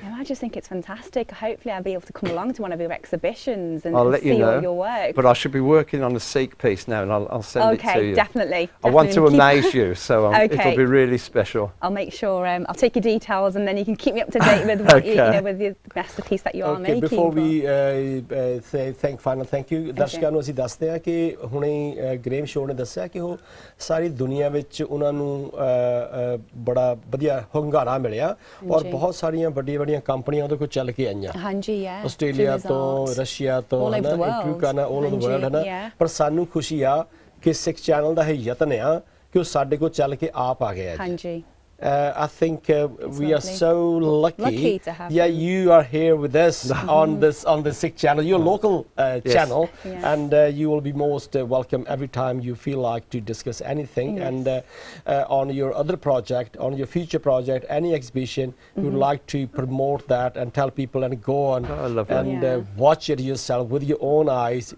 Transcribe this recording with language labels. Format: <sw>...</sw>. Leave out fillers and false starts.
<en>No, I just think it's fantastic. Hopefully I'll be able to come along to one of your exhibitions and, I'll let see you know, all your work. But I should be working on a Sikh piece now, and I'll send it to you. Okay, definitely. I want to amaze you, so it'll be really special. I'll make sure I'll take your details, and then you can keep me up to date with what you know, with the masterpiece that you are making. Before we say thank you,</en> <pa>ਦਰਸ਼ਕਾਂ ਨੂੰ ਅਸੀਂ ਦੱਸਦੇ ਹਾਂ ਕਿ ਹੁਣੇ ਗ੍ਰੇਮ show ਨੇ ਦੱਸਿਆ ਕਿ ਉਹ ਸਾਰੀ ਦੁਨੀਆ ਵਿੱਚ ਉਹਨਾਂ ਨੂੰ ਬੜਾ ਵਧੀਆ ਹੁੰਗਾਰਾ ਮਿਲਿਆ ਔਰ ਬਹੁਤ ਸਾਰੀਆਂ ਵੱਡੀਆਂ ਕੰਪਨੀਆਂ ਉਹਦੇ ਕੋਲ ਚੱਲ ਕੇ ਆਈਆਂ ਆਸਟ੍ਰੇਲੀਆ ਤੋਂ ਰਸ਼ੀਆ ਤੋਂ</pa> <en>all over the world</en> <pa>ਹੈ ਨਾ ਪਰ ਸਾਨੂੰ ਖੁਸ਼ੀ ਆ ਕਿ ਸਿੱਖ ਚੈਨਲ ਦਾ ਇਹ ਯਤਨ ਆ ਕਿ ਉਹ ਸਾਡੇ ਕੋਲ ਚੱਲ ਕੇ ਆਪ ਆ ਗਿਆ ਹਾਂਜੀ</pa> <en>I think we are so lucky to have you are here with us on the Sikh channel, your local channel, and you will be most welcome every time you feel like to discuss anything. And on your other project, on your future project, any exhibition, you would like to promote that and tell people and go on and watch it yourself with your own eyes.</en>